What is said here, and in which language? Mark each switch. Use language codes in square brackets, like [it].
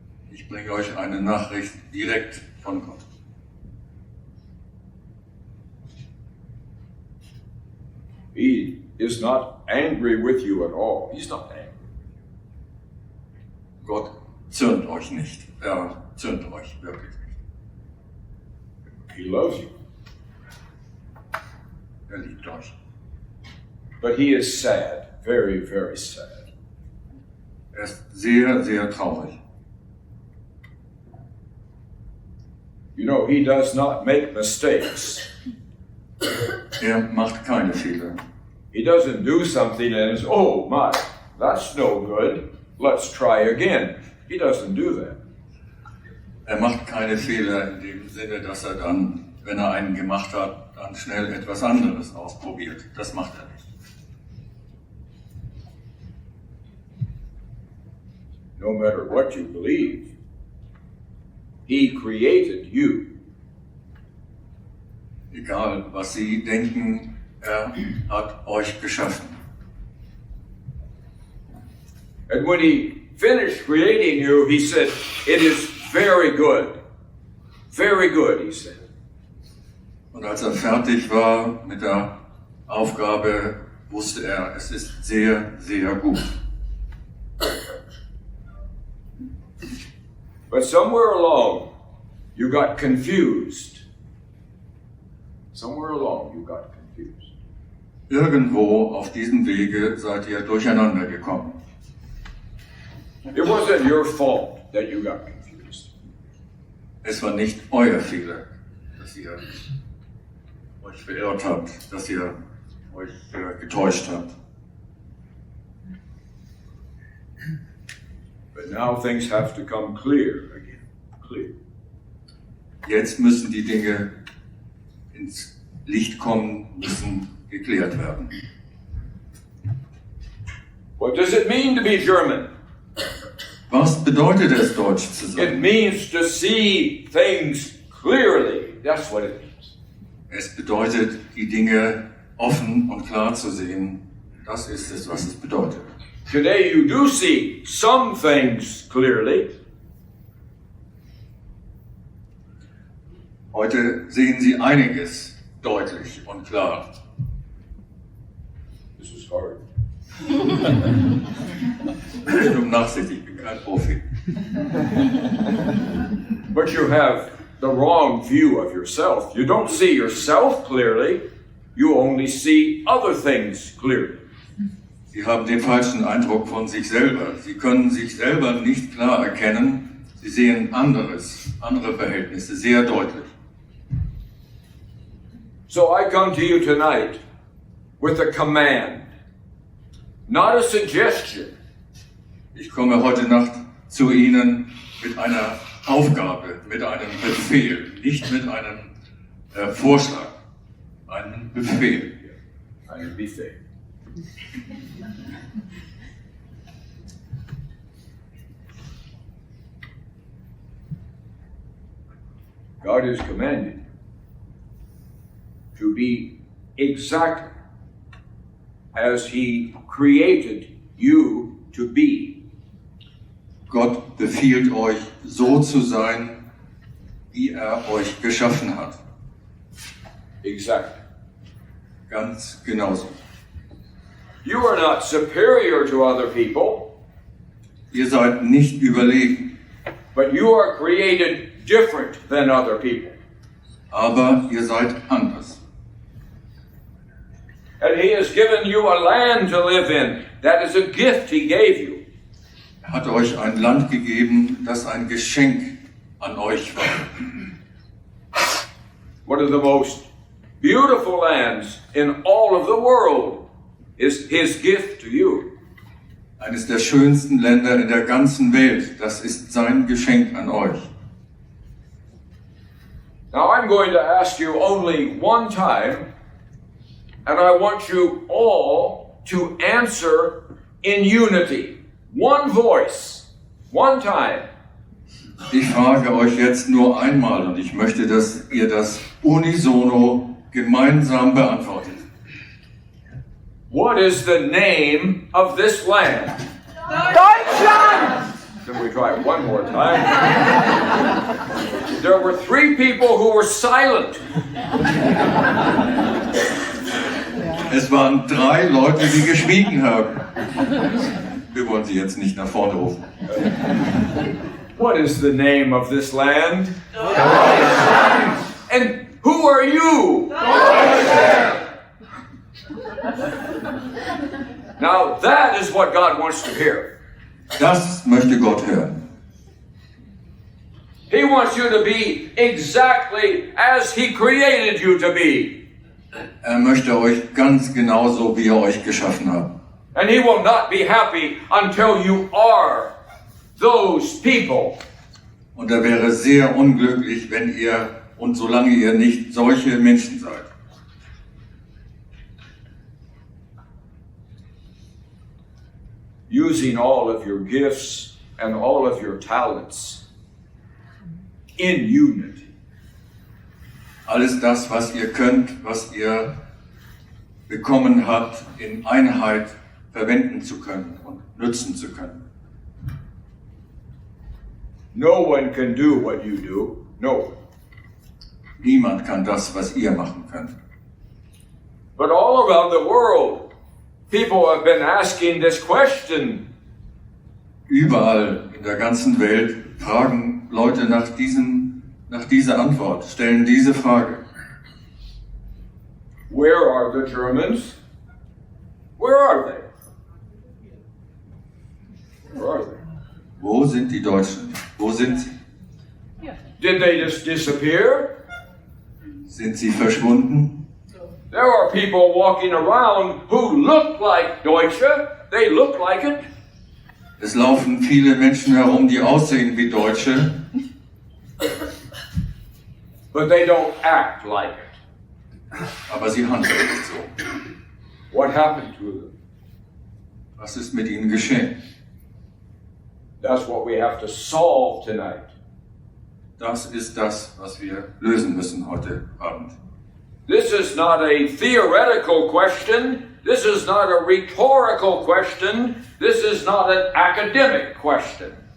[de] Ich bringe euch eine Nachricht direkt von Gott. [en] He is not angry with you at all. He's not angry. [de] Gott zürnt euch nicht. Er zürnt euch wirklich nicht. [en] He loves you. [de] Er liebt euch. [en] But he is sad, very, very sad. [de] Er ist sehr, sehr traurig. [en] You know, he does not make mistakes. [de] Er macht keine Fehler. [en] He doesn't do something and says, oh my, that's no good. Let's try again. He doesn't do that. [de] Er macht keine Fehler in dem Sinne, dass er dann, wenn er einen gemacht hat, dann schnell etwas anderes ausprobiert. Das macht er nicht. [en] No matter what you believe, he created you. [de] Egal, was Sie denken, er hat euch geschaffen. [en] And when he finished creating you, he said, it is very good. Very good, he said. [de] Und als er fertig war mit der Aufgabe, wusste er, es ist sehr, sehr gut. [en] But somewhere along, you got confused. Somewhere along, you got confused. [de] Irgendwo auf diesem Wege seid ihr durcheinander gekommen. [en] It wasn't your fault that you got confused. [de] Es war nicht euer Fehler, dass ihr euch verirrt habt, dass ihr euch getäuscht habt. [en] But now things have to come clear again. Clear. [de] Jetzt müssen die Dinge ins Licht kommen, müssen geklärt werden. [en] What does it mean to be German? [de] Was bedeutet es, Deutsch zu [en] It [de] sein? [en] means to see things clearly. That's what it means. [de] Es bedeutet, die Dinge offen und klar zu sehen. Das ist es, was es bedeutet. [en] Today you do see some things clearly. [de] Heute sehen Sie einiges deutlich und klar. [en] This is hard. [de] Stimmt nachsichtig, ich bin kein Profi. [en] But you have the wrong view of yourself. You don't see yourself clearly. You only see other things clearly. [de] Sie haben den falschen Eindruck von sich selber. Sie können sich selber nicht klar erkennen. Sie sehen andere Verhältnisse sehr deutlich. [en] So I come to you tonight with a command, not a suggestion. [de] Ich komme heute Nacht zu Ihnen mit einer Aufgabe, mit einem Befehl, nicht mit einem Vorschlag, einem Befehl. Ein Buffet. [en] God is commanded to be exact as He created you to be. [de] Gott befiehlt euch, so zu sein, wie er euch geschaffen hat. [en] Exact. [de] Ganz genauso. [en] You are not superior to other people, [de] Ihr seid nicht überlegen, [en] but you are created different than other people. [de] aber ihr seid anders. [en] And He has given you a land to live in. That is a gift He gave you. [de] Er hat euch ein Land gegeben, das ein Geschenk an euch war. [en] One of the most beautiful lands in all of the world is His gift to you. [de] Eines der schönsten Länder in der ganzen Welt, das ist sein Geschenk an euch. [en] Now I'm going to ask you only one time, and I want you all to answer in unity. One voice, one time. [de] Ich frage euch jetzt nur einmal und ich möchte, dass ihr das unisono gemeinsam beantwortet. [en] What is the name of this land? [de] Deutschland! [en] Can we try it one more time? There were 3 people who were silent. [de] Es waren 3 Leute, die geschwiegen haben. Wir wollen sie jetzt nicht nach vorne rufen. [en] What is the name of this land? And who are you? Now that is what God wants to hear. [de] Das möchte Gott hören. [en] He wants you to be exactly as He created you to be. [de] Er möchte euch ganz genauso, wie er euch geschaffen hat. [en] And He will not be happy until you are those people. [de] Und er wäre sehr unglücklich, wenn ihr und solange ihr nicht solche Menschen seid. [en] Using all of your gifts and all of your talents in unity. [de] Alles das, was ihr könnt, was ihr bekommen habt, in Einheit verwenden zu können und nutzen zu können. [en] No one can do what you do. No one. [de] Niemand kann das, was ihr machen könnt. [en] But all around the world, people have been asking this question. [de] Überall in der ganzen Welt fragen Leute nach dieser Antwort, stellen diese Frage. [en] Where are the Germans? Where are they? Where are they? [de] Wo sind die Deutschen? Wo sind sie? [en] Did they just disappear? [de] Sind sie verschwunden? [en] There are people walking around who look like Deutsche. They look like it. [de] Es laufen viele Menschen herum, die aussehen wie Deutsche, [en] but they don't act like it. [de] aber sie handeln nicht so. [en] What happened to them? [de] Was ist mit ihnen geschehen? [en] That's what we have to solve tonight. [de] Das ist das, was wir lösen müssen heute Abend. [en] This is not a theoretical question. This is not a rhetorical question. This is not an academic question.